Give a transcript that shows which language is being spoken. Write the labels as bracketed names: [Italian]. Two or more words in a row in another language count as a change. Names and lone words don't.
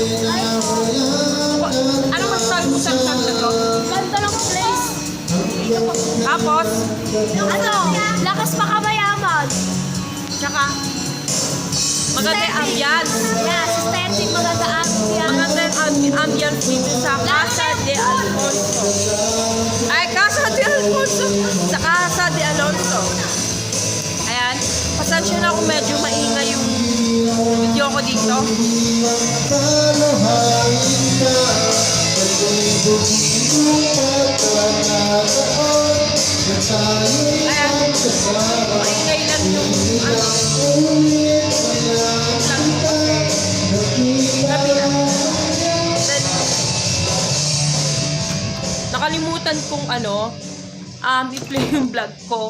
[Filipino] Anong masasabi mo sa resort na to? Ganda ng place. Tapos? Lakas pa ka mayaman. Tsaka? Maganda yung ambiance. Yeah, aesthetic, maganda ambience. Maganda yung ambience dito sa Casa de Alfonso. Ay, Casa de Alfonso. Sa Casa de Alfonso. Ayan. Pasensya na kung medyo maingay yung video ko dito. Ayan. Maingay lang yung nakalimutan kong i-play yung vlog ko.